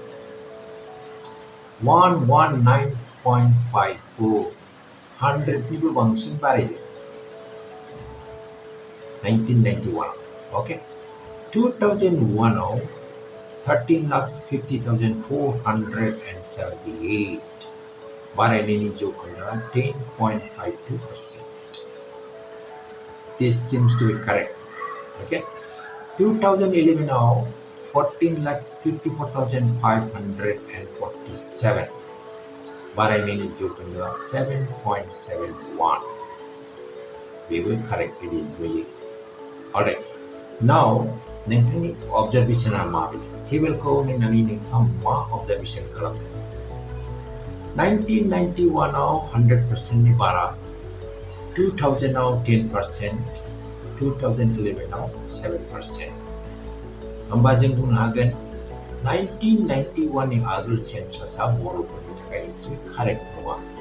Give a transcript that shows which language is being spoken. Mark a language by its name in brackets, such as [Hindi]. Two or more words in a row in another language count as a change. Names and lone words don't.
[Bodo] 119.54 100निबो बांसिन बारायदों 1991 ओके 2001 आव 13,50,478 बारायनायनि जौखोन्दोआ 10.52%. [English] This seems to be correct. Okay. [Bodo] 2011 आव 14,54,547 बारायनायनि जौखोन्दोआ 7.71 बेबो करेक्ट बायदि नुयो [English] alright now [Bodo] नोंथांनि अबजारभेशना माबायदि टेबलखौ नायनानै नोंथाङा मा अबजारभेशन खालामदों 1991 आव 100% नि बारा 2000 आव 10% 2011 आव 7% होमबा जों बुंनो हागोन 1991 नि आगोल सेन्सासआ बर'फोरनि थाखाय मोनसे कारेक्ट नङा